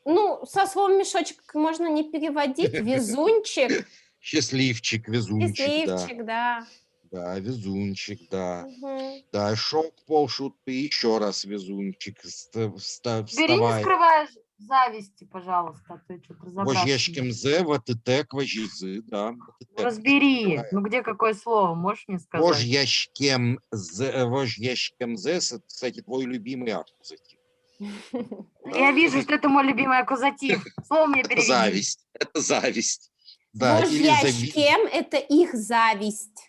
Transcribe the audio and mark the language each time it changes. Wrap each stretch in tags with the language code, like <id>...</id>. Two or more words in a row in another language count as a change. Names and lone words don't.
<ru>Ну, со словом мешочек можно не переводить. Везунчик, Счастливчик, везунчик, да. счастливчик, да. Да, везунчик, да. Мгм. Да, шок, полшутки, еще раз везунчик, Бери, не вставай. скрывай зависти, пожалуйста, а то я что-то разобраться.</ru> <udm>Вожьешкем зе, ватытек, вожизы, да. ватытек.</udm> <ru>Разбери, ну где какое слово, можешь мне сказать?</ru> <udm>Вожьешкем зе,</udm> <ru>кстати, твой любимый аккузатив. Я вижу, что это мой любимый аккузатив. Слово мне Это переведи. зависть, это зависть. Да, или Вожьящкем – это их зависть.</ru>